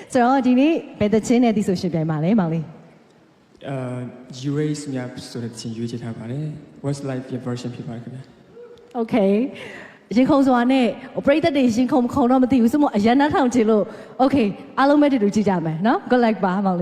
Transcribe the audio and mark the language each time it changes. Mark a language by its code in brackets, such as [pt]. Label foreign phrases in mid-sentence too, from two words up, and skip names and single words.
[my] ဆိုတော့ဒီနေ့ဘယ်သချင်းနဲ့ဒီဆိုရှင်ပြိုင်ပါလဲမောင်လေး You raise me up ဆိုတဲ့ချင်းရွေးချယ်ထားပါတယ် Westlife ရဲ့ version ဖြစ်ပါတယ်ခင်ဗျာ Okay ရင်ခုန်စွာနဲ့ပရိသတ်တွေရင်ခုန်မခုန်တော့မသိဘူးစမို့အရန်နှထောင်ချင်လို့ Okay အားလုံးပဲတူတူကြည့်ကြမယ်နော် [en] Good luck [my] ပါမောင်လေး